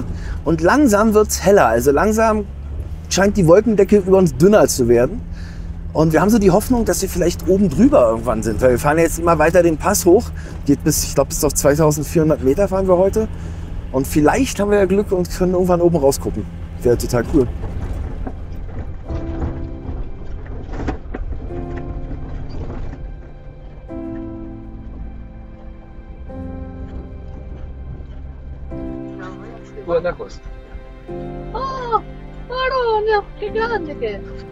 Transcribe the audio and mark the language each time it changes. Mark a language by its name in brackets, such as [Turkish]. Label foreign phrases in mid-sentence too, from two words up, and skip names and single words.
[German] Und langsam wird es heller. Also langsam scheint die Wolkendecke über uns dünner zu werden. Und wir haben so die Hoffnung, dass wir vielleicht oben drüber irgendwann sind. Weil wir fahren jetzt immer weiter den Pass hoch. Geht bis, ich glaube, bis auf 2400 Meter fahren wir heute. Und vielleicht haben wir ja Glück und können irgendwann oben rausgucken. Wäre total cool. [Italian] Buona cosa. Oh, Marone, che grande che è!